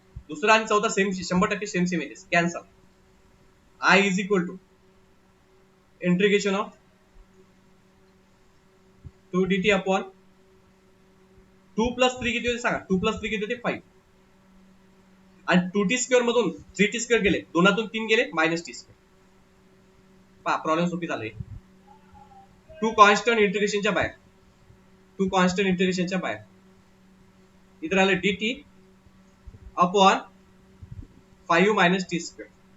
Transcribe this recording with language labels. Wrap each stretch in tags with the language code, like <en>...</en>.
<mr>दुसरा आणि चौथा सेम 100% सेम येते. Cancel.</mr> <en>I is equal to integration of 2 dt upon 2 plus 3</en> <mr>किती होते सांगा. 2 plus 3 किती होते 5 आणि 2t स्क्वेअर मधून 3t स्क्वेअर गेले. दोनातून 3 गेले मायनस t स्क्वेअर. पहा प्रॉब्लेम सोपी झाले. 2 कॉन्स्टंट इंटिग्रेशनच्या बाहेर. 2 कॉन्स्टंट इंटिग्रेशनच्या बाहेर. इधर आलं dt upon 5 minus t square.</mr>